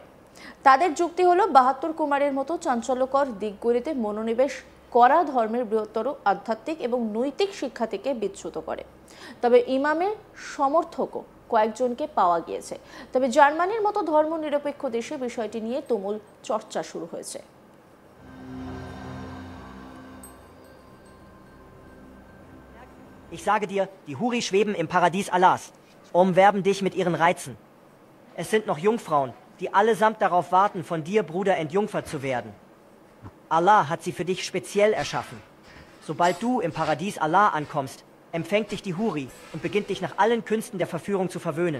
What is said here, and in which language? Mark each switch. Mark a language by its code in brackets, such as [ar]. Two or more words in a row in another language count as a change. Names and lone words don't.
[bn] তাদের যুক্তি হলো 72 কুমারের মতো চাঞ্চল্যকর দিকগুলিতে মনোনিবেশ করা ধর্মের বৃহত্তর আধ্যাত্মিক এবং নৈতিক শিক্ষা থেকে বিচ্যুত করে। তবে ইমামের সমর্থকও কয়েকজনকে পাওয়া গিয়েছে। তবে জার্মানির মতো ধর্মনিরপেক্ষ দেশে বিষয়টি নিয়ে তুমুল চর্চা শুরু হয়েছে। [de] Ich sage dir, die Huri schweben im Paradies Allahs, umwerben dich mit ihren Reizen. Es sind noch Jungfrauen, die allesamt darauf warten, von dir, Bruder, entjungfert zu werden. Allah hat sie für dich speziell erschaffen. Sobald du im Paradies Allah ankommst, empfängt dich die Huri und beginnt dich nach allen Künsten der Verführung zu verwöhnen.